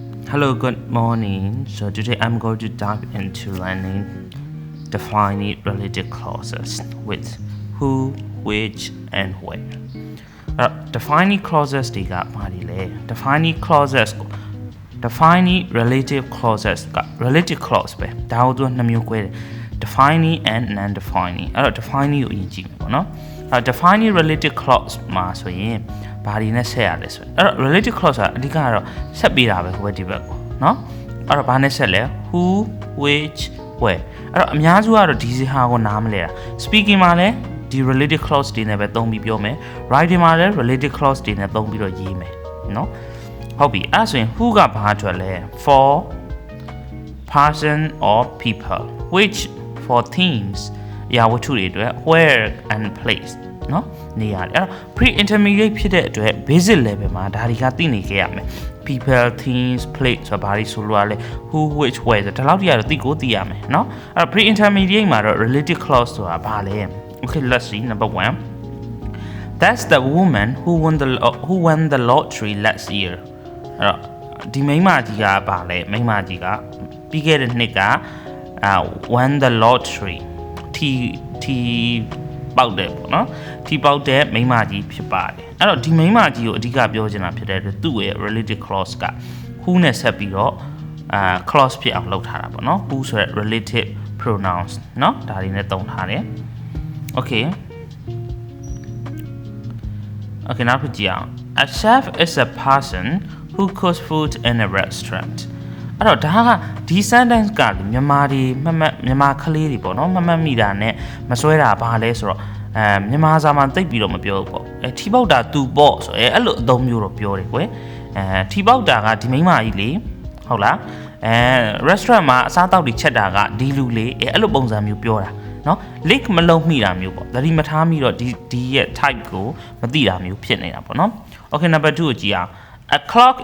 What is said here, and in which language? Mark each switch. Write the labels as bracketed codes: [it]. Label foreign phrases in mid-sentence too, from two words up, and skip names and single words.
[en] Hello, good morning. So today I'm going to dive into learning defining related clauses with who, which, and where. Defining clauses [my] တွေကဘာတွေလဲ [en] Defining clauses [my] ကို [en] defining relative clauses [my] က [en] relative clause [my] ပဲဒါကိုသူကနှစ်မျိုး꿰တယ် [en] defining and non-defining [my] အဲ့တော့ defining ကိုအရင်ကြည့်မယ်ပေါ့နော် [en] defining relative clause [my] မှာဆိုရင်ဘာတွေနဲ့ဆက်ရလဲဆိုရင်အဲ့တော့ [en] relative clause [my] ကအဓိကကတော့ဆက်ပေးတာပဲဟိုဘက်ဒီဘက်ကိုနော်အဲ့တော့ဘာနဲ့ဆက်လဲ [en] who which [my] where အဲ့တော့အများစုကတော့ဒီစီဟာကိုနားမလဲတာ speaking မှာလဲဒီ [en] related clause [my] တွေနဲ့ပဲသုံးပြီးပြောမယ် writing မှာလဲ [en] related clause [my] တွေနဲ့သုံးပြီးတော့ရေးမယ်နော်ဟုတ်ပြီအဲ့ဆိုရင် who ကဘာအတွက်လဲ [en] for person or people which for things [my] အရာဝတ္ထုတွေအတွက် [en] where and place [my] နော်နေရာအဲ့တော့ pre-intermediate ဖြစ်တဲ့အတွက် [en] basic level [my] မှာဒါတွေကသိနေခဲ့ရမယ် [en] people things place [my] ဆိုဘာတွေဆို လိုရလဲ [en] who which where [my] ဆိုဒါလောက်တည်းကတော့သိကိုသိရမယ်နော်အဲ့တော့ pre-intermediate မှာတော့ [en] related clause [my] ဆိုတာဘာလဲ [en] okay let's see number 1 that's the woman who won the lottery last year [my] အဲ့တော့ဒီမိန်းမကြီးကဘာလဲမိန်းမ ကြီးကပြီးခဲ့တဲ့နှစ်က [en] won the lottery [my] ထီပေါက်တယ်ပေါ့နော်ထီပေါက်တဲ့မိန်းမကြီးဖြစ်ပါတယ်အဲ့တော့ဒီမိန်းမကြီးကိုအဓိကပြောချင်တာဖြစ်တဲ့အတွက်သူ့ရဲ့ [en] related clause [my] က who နဲ့ဆက်ပြီးတော့clause ဖြစ်အောင်လုပ်ထားတာပေါ့နော် who ဆိုတဲ့ [en] relative pronouns [my] နော်ဒါတွေနဲ့သုံးထားတယ် okay နောက်ဖြစ်ကြည့်အောင် [en] a chef is a person who cooks food in a restaurant [my] အဲ့တော့ဒါကဒီ sentence ကမြန်မာကလေးတွေပေါ့နော် မမှတ်မိတာနဲ့မစွဲတာဘာလဲဆိုတော့မြန်မာစာမှာတိတ်ပြီးတော့မပြောဘူးပေါ့ထီပေါက်တာသူပေါ့ဆိုရဲအဲ့လိုအသုံးမျိုးတော့ပြောတယ်ကွယ်ထီပေါက်တာကဒီမိန်းမကြီးလေဟုတ်လားrestaurant မှာအစားအသောက်တွေချက်တာကဒီလူလေအဲ့လိုပုံစံမျိုးပြောတာနော် link မလုံးမိတာမျိုးပေါ့သတိမထားမိတော့ဒီရဲ့ type ကိုမသိတာမျိုးဖြစ်နေတာပေါ့နော် [en] okay number [my] 2ကိုကြည့်အောင် [en] A clock